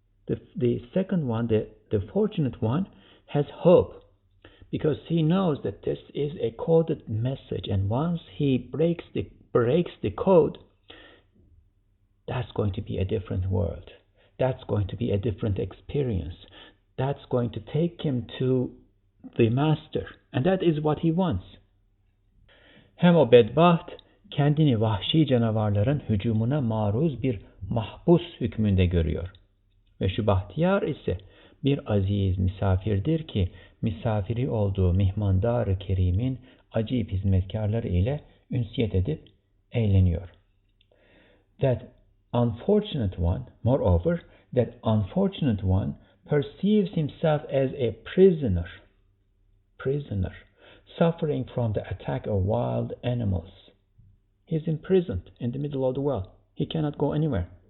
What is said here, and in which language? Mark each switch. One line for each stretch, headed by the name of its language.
English: The second one, the fortunate one, has hope, because he knows that this is a coded message, and once he breaks the code, that's going to be a different world. That's going to be a different experience. That's going to take him to the master, and that is what he wants.
Turkish: Hem o bedbaht kendini vahşi canavarların hücumuna maruz bir mahpus hükmünde görüyor. Ve şu bahtiyar ise bir aziz misafirdir ki misafiri olduğu mihmandar-ı kerimin acip hizmetkarları ile ünsiyet edip eğleniyor.
English: That unfortunate one, moreover, that unfortunate one perceives himself as a prisoner, suffering from the attack of wild animals. He is imprisoned in the middle of the well. He cannot go anywhere.